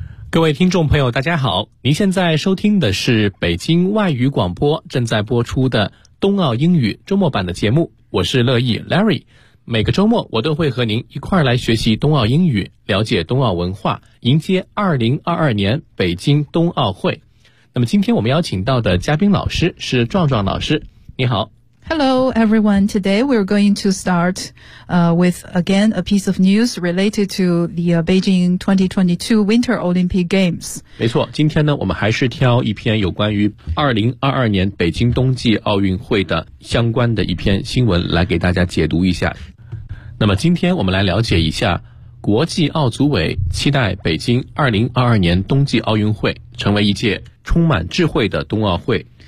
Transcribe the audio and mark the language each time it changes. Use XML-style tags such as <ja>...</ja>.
<zh>各位听众朋友，大家好，您现在收听的是北京外语广播正在播出的冬奥英语周末版的节目，我是乐意 Larry。每个周末我都会和您一块儿来学习冬奥英语，了解冬奥文化，迎接2022年北京冬奥会。那么今天我们邀请到的嘉宾老师是壮壮老师，你好。</zh> <en>Hello everyone, today we're going to start, with again a piece of news related to the Beijing 2022 Winter Olympic Games.</en> <zh>没错，今天呢我们还是挑一篇有关于2022年北京冬季奥运会的相关的一篇新闻来给大家解读一下。那么今天我们来了解一下国际奥组委期待北京2022年冬季奥运会成为一届充满智慧的冬奥会。</zh>